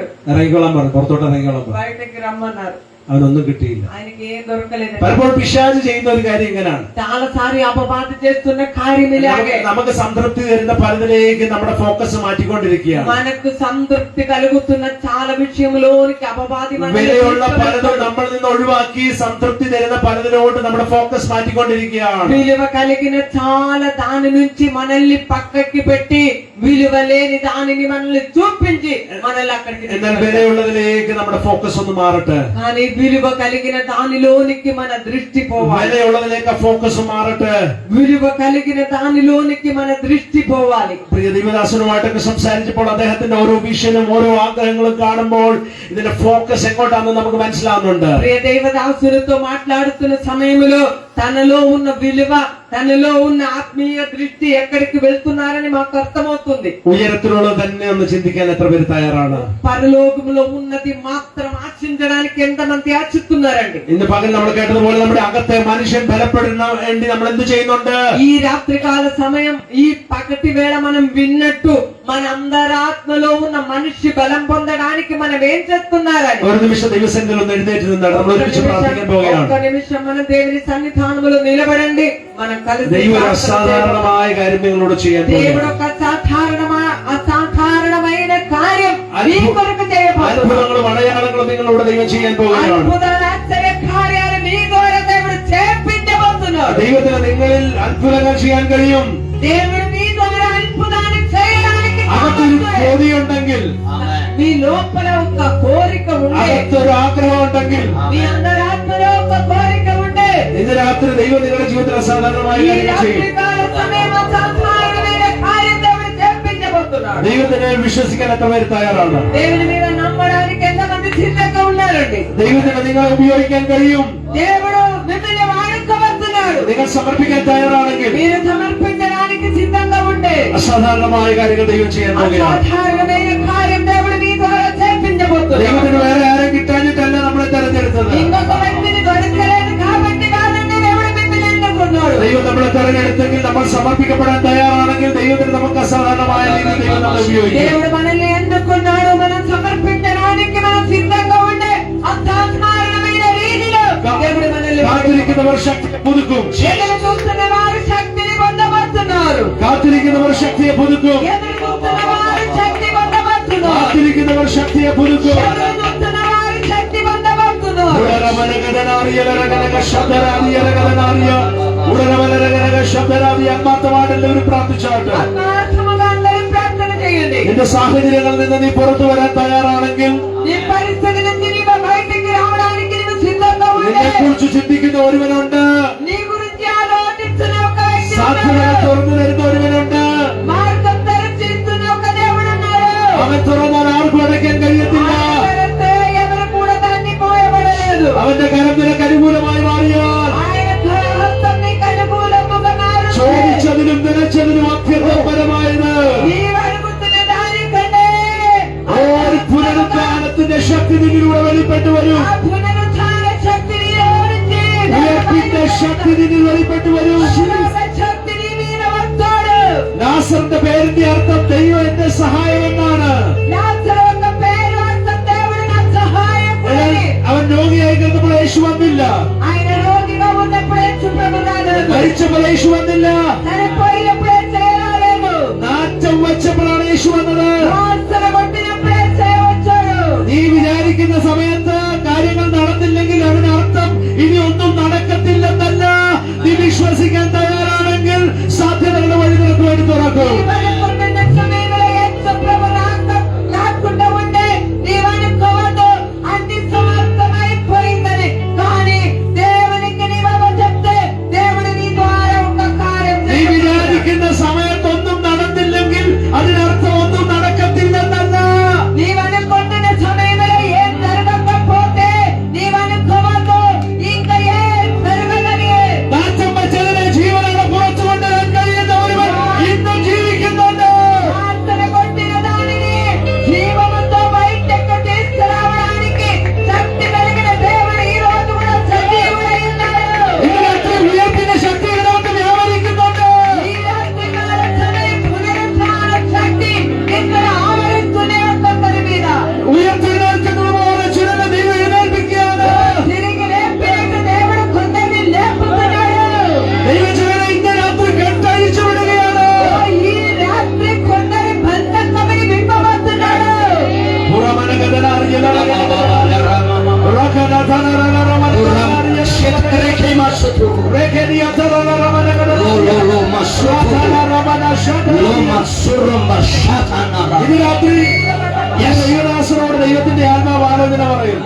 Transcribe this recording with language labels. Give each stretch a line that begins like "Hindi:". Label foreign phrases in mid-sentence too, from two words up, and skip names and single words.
Malayalam: ഇറങ്ങിക്കോളാൻ പറഞ്ഞു, പുറത്തോട്ട് ഇറങ്ങിക്കോളാൻ പറഞ്ഞു.
Telugu: బయటకి రమ్మన్నారు.
Malayalam: അവനൊന്നും കിട്ടിയില്ല.
Telugu: ఆయనకి ఏం దొరకలేదు.
Malayalam: പലപ്പോഴും പിശാച് ചെയ്യുന്ന ഒരു കാര്യം ഇങ്ങനെയാണ്.
Telugu: చాలా సారి అపవాది చేస్తున్న కార్యం ఇలాగే.
Malayalam: നമുക്ക് സംതൃപ്തി തരുന്ന പലതിലേക്ക് നമ്മുടെ ഫോക്കസ് മാറ്റിക്കൊണ്ടിരിക്കുകയാണ്.
Telugu: మనకు సంతృప్తి కలుగుతున్న చాలా విషయంలోనికి అపవాది
Malayalam: വിലയുള്ള പലതും നമ്മളിൽ നിന്ന് ഒഴിവാക്കി സംതൃപ്തി തരുന്ന പലതിലോട്ട് നമ്മുടെ ഫോക്കസ് മാറ്റിക്കൊണ്ടിരിക്കുകയാണ്.
Telugu: విలువ కలిగిన చాలా దాని నుంచి మనల్ని పక్కకి పెట్టి విలువ లేని దానిని మనల్ని చూపించి మనల్ని అక్కడికి
Malayalam: എന്നാൽ വിലയുള്ളതിലേക്ക് നമ്മുടെ ഫോക്കസ് ഒന്ന് മാറട്ടെ.
Telugu: కానీ విలువ కలిగిన దానిలోనికి మన దృష్టి పోవాలి.
Malayalam: വിലയുള്ളതിലേക്ക് ഫോക്കസ് മാറട്ടെ.
Telugu: విలువ కలిగిన దానిలోనికి మన దృష్టి పోవాలి.
Malayalam: പ്രിയ ദൈവദാസനുമായിട്ടൊക്കെ സംസാരിച്ചപ്പോൾ അദ്ദേഹത്തിന്റെ ഓരോ വിഷനും ഓരോ ആഗ്രഹങ്ങളും കാണുമ്പോൾ ഇതിന്റെ ഫോക്കസ് എങ്ങോട്ടാണെന്ന് നമുക്ക് മനസ്സിലാവുന്നുണ്ട്.
Telugu: ప్రియ దేవదాసులతో మాట్లాడుతున్న సమయంలో తనలో ఉన్న విలువ, తనలో ఉన్న ఆత్మీయ దృష్టి ఎక్కడికి వెళ్తున్నారని మాకు అర్థమవుతుంది.
Malayalam: ഉയരത്തിലുള്ളത് തന്നെ ഒന്ന് ചിന്തിക്കാൻ എത്ര പേര് തയ്യാറാണ്?
Telugu: పరలోకములో ఉన్నది మాత్రం ఆశించడానికి ఎంతమంది ఆశిస్తున్నారండి?
Malayalam: ഇന്ന് പകൽ നമ്മൾ കേട്ടതുപോലെ നമ്മുടെ അകത്തെ മനുഷ്യൻ ബലപ്പെടുന്ന വേണ്ടി നമ്മൾ എന്ത് ചെയ്യുന്നുണ്ട്?
Telugu: ఈ రాత్రికాల సమయం, ఈ పగటి వేళ మనం విన్నట్టు మన అందరి ఆత్మలో ఉన్న మనిషి బలం పొందడానికి మనం ఏం చేస్తున్నారని
Malayalam: ഒരു നിമിഷം ദൈവസന്നിധിയിൽ ഒന്ന് എഴുന്നേറ്റ് നിന്നാണ് നമ്മൾ ഒരുമിച്ച് പ്രാർത്ഥിക്കാൻ
Telugu: ఒక్క
Malayalam: പോവുകയാണ്.
Telugu: నిమిషం మనం దేవుని సన్నిధానములో నిలబడండి. మనం కలిసి
Malayalam: ദൈവം ഒരു
Telugu: ప్రార్థన చేద్దాం.
Malayalam: അസാധാരണമായ കാര്യം നിങ്ങളോട് ചെയ്യാൻ
Telugu: దేవుడు
Malayalam: പോവുകയാണ്.
Telugu: ఒక అసాధారణమైన కార్యం మీ కొరకు చేయబోతున్నాడు.
Malayalam: അത്ഭുതങ്ങളും അടയാളങ്ങളും നിങ്ങളോട് ദൈവം ചെയ്യാൻ പോവുകയാണ്.
Telugu: అద్భుతాలు ఆశ్చర్య కార్యాలు మీ ద్వారా దేవుడు చేపించబోతున్నాడు.
Malayalam: ദൈവത്തിന് നിങ്ങളിൽ അത്ഭുതങ്ങൾ ചെയ്യാൻ കഴിയും.
Telugu: దేవుడు మీ ద్వారా అద్భుతాన్ని చేయడానికి
Malayalam: അകത്തൊരു കൊതിയുണ്ടെങ്കിൽ,
Telugu: మీ లోపల ఒక కోరిక ఉంటే,
Malayalam: അകത്തൊരു ആഗ്രഹം ഉണ്ടെങ്കിൽ,
Telugu: మీ అందరి ఆత్మలో ఒక కోరిక ఉంటే,
Malayalam: ഇന്ന് രാത്രി ദൈവം നിങ്ങളുടെ ജീവിതത്തിൽ അസാധാരണമായ
Telugu: ఈ
Malayalam: കാര്യങ്ങൾ ചെയ്യും.
Telugu: రాత్రికాల సమయం అసాధారణమైన కార్యం దేవుడు చేపించబోతున్నాడు.
Malayalam: ദൈവത്തിനെ വിശ്വസിക്കാൻ എത്ര പേര് തയ്യാറാണ്?
Telugu: దేవుని మీద నమ్మడానికి ఎంతమంది సిద్ధంగా ఉన్నారండి?
Malayalam: ദൈവത്തിന് നിങ്ങളെ ഉപയോഗിക്കാൻ കഴിയും.
Telugu: దేవుడు మిమ్మల్ని వాడుకోబోతున్నాడు.
Malayalam: നിങ്ങൾ സമർപ്പിക്കാൻ തയ്യാറാണെങ്കിൽ
Telugu: మీరు సమర్పించడానికి సిద్ధంగా ఉంటే
Malayalam: അസാധാരണമായ കാര്യങ്ങൾ ദൈവം ചെയ്യാൻ പോകുകയാണ്.
Telugu: అసాధారణమైన కార్యం దేవుడు మీ ద్వారా చేపించబోతున్నాడు.
Malayalam: ദൈവത്തിന് വേറെ ആരും കിട്ടാഞ്ഞിട്ടല്ല നമ്മളെ തെരഞ്ഞെടുത്തത്.
Telugu: ఇంకొక వ్యక్తిని దొరకలేదు కాబట్టి కాదండి దేవుడు మిమ్మల్ని ఎన్నుకున్నాడు.
Malayalam: ദൈവം നമ്മളെ തെരഞ്ഞെടുത്തെങ്കിൽ നമ്മൾ സമർപ്പിക്കപ്പെടാൻ തയ്യാറാണെങ്കിൽ ദൈവത്തിന് നമുക്ക് അസാധാരണമായ രീതിയിൽ ദൈവം നമ്മളെ ഉപയോഗിക്കും.
Telugu: దేవుడు మనల్ని ఎన్నుకున్నాడు. మనం సమర్పించడానికి మనం సిద్ధంగా ఉండే అసాధారణమైన రీతిలో దేవుడు మనల్ని
Malayalam: കാത്തിരിക്കുന്നവർ ശക്തിയെ പുതുക്കും.
Telugu: ఎదురు చూస్తున్న వారు శక్తిని పొందబోతున్నారు.
Malayalam: കാത്തിരിക്കുന്നവർ ശക്തിയെ പുതുക്കും.
Telugu: ఎదురు చూస్తున్న వారు శక్తి పొందబోతున్నారు.
Malayalam: കാത്തിരിക്കുന്നവർ ശക്തിയെ പുതുക്കും.
Telugu: ఎదురు చూస్తున్న వారు శక్తి పొందబోతున్నారు.
Malayalam: ആത്മാർത്ഥമായിട്ടെല്ലാവരും പ്രാർത്ഥിച്ചാട്ട്.
Telugu: ఆత్మార్థముగా అందరూ ప్రార్థన చేయండి.
Malayalam: നിന്റെ സാഹചര്യങ്ങളിൽ നിന്ന് നീ പുറത്തു വരാൻ തയ്യാറാണെങ്കിൽ,
Telugu: నీ పరిస్థితి నుంచి నీవు బయటికి రావడానికి నీవు సిద్ధంగా ఉంటే,
Malayalam: നിന്നെ കുറിച്ച് ചിന്തിക്കുന്ന ഒരുവനുണ്ട്.
Telugu: నీ గురించి ఆలోచిస్తున్న ఒక వ్యక్తి
Malayalam: സാധ്യതകൾ
Telugu: ఉన్నాడు.
Malayalam: തുറന്നു തരുന്ന ഒരുവനുണ്ട്.
Telugu: మార్గం తెరచిస్తున్న ఒక దేవుడు ఉన్నాడు.
Malayalam: അവൻ തുറന്നാൽ ആർക്കും അടയ്ക്കാൻ കഴിയത്തില്ല.
Telugu: ఆయన తెరిస్తే ఎవరు కూడా దాన్ని మోయబడలేదు.
Malayalam: അവന്റെ കരം നിനക്ക് അനുകൂലമായി മാറിയാൽ
Telugu: ఆయన హస్తం నీకు అనుకూలముగా మారుతుంది.
Malayalam: ചോദിച്ചതിനും നിലച്ചതിനും അഭ്യർത്ഥപരമായത്
Telugu: నీవు అడుగుతున్న దానికంటే
Malayalam: ഒരു പുനരുദ്ധാനത്തിന്റെ ശക്തി നിന്നിലൂടെ വെളിപ്പെട്ടു വരും.
Telugu: ఆ పునరుత్థాన శక్తి నీలో నుంచి
Malayalam: ഉയർപ്പിന്റെ ശക്തി നിന്നിൽ വെളിപ്പെട്ടു വരും.
Telugu: శిలువ శక్తి నీ మీద వస్తాడు.
Malayalam: നാസറിന്റെ പേരിന്റെ അർത്ഥം ദൈവം എന്റെ സഹായം എന്നാണ്.
Telugu: లాజరు ఒక పేరు అర్థం దేవుడు నా సహాయకుడని.
Malayalam: അവൻ രോഗിയായി കിടന്നപ്പോൾ യേശു വന്നില്ല.
Telugu: ఆయన రోగిగా ఉన్నప్పుడు యేసు ప్రభు రాలేదు.
Malayalam: മരിച്ചപ്പോൾ യേശു വന്നില്ല.
Telugu: చనిపోయినప్పుడు యేసు రాలేదు.
Malayalam: നാറ്റം വെച്ചപ്പോഴാണ് യേശു വന്നത്.
Telugu: వాసన కొట్టినప్పుడు యేసు వచ్చాడు.
Malayalam: നീ വിചാരിക്കുന്ന സമയത്ത് കാര്യങ്ങൾ നടന്നില്ലെങ്കിൽ അതിനർത്ഥം ഇനി ഒന്നും നടക്കത്തില്ലെന്നല്ല. നീ വിശ്വസിക്കാൻ തയ്യാറാണെങ്കിൽ സാധ്യതകളുടെ വഴി നിനക്ക് വേണ്ടി തുറക്കും.
Telugu: నీవు అనుకుంటున్న సమయంలో యేసు ప్రభు రాకుండా ఉంటే నీవు అనుకోవద్దు అన్ని సమర్థమైపోయిందని. కానీ దేవునికి నీవు చెప్తే దేవుడు నీ ద్వారా ఒక కార్యం
Malayalam: നീ വിചാരിക്കുന്ന സമയത്തൊന്നും നടന്നില്ലെങ്കിൽ അതിനർത്ഥം ഒന്നും നടക്കത്തില്ലെന്നല്ല.
Telugu: నీవు అనుకుంటున్న సమయంలో ఏం జరగకపోతే నీవు అనుకోవద్దు ఇంకా ఏం జరగదని.
Malayalam: നാറ്റം വെച്ചതിനെ ജീവനോടെ പുറത്തു കൊണ്ടുവരാൻ കഴിയുന്ന ഒരുവൻ ഇന്നും ജീവിക്കുന്നുണ്ട്.
Telugu: వాసన కొట్టిన దానిని జీవముతో బయటకు తీసుకురావడానికి శక్తి కలిగిన దేవుడు ఈ రోజు కూడా సజీవుడై ఉన్నాడు.
Malayalam: ഇന്ന് രാത്രി ഉയർപ്പിന്റെ ശക്തി ഇതിനകത്ത് വ്യാപരിക്കുന്നുണ്ട്.
Telugu: ఈ రాత్రికాల సమయం పునరుత్థాన శక్తి ఇక్కడ ఆవరిస్తూనే ఉంటుంది మీద.
Malayalam: ഉയർത്തെഴുന്നേൽക്കുന്നത് പോലെ ചിലരെ ദൈവം എഴുന്നേൽപ്പിക്കുകയാണ്.
Telugu: తిరిగి లేపినట్టు దేవుడు కొందరిని లేపుతున్నాడు.
Malayalam: ദൈവജനനെ ഇന്ന് രാത്രി കെട്ടഴിച്ചു വിടുകയാണ്.
Telugu: ఈ రాత్రి కొందరి బంధకమని విప్పబోతున్నాడు.
Malayalam: ഇത് രാത്രി ഞാൻ ദൈവദാസനോട് ദൈവത്തിന്റെ ആത്മാവ് ആലോചന പറയും.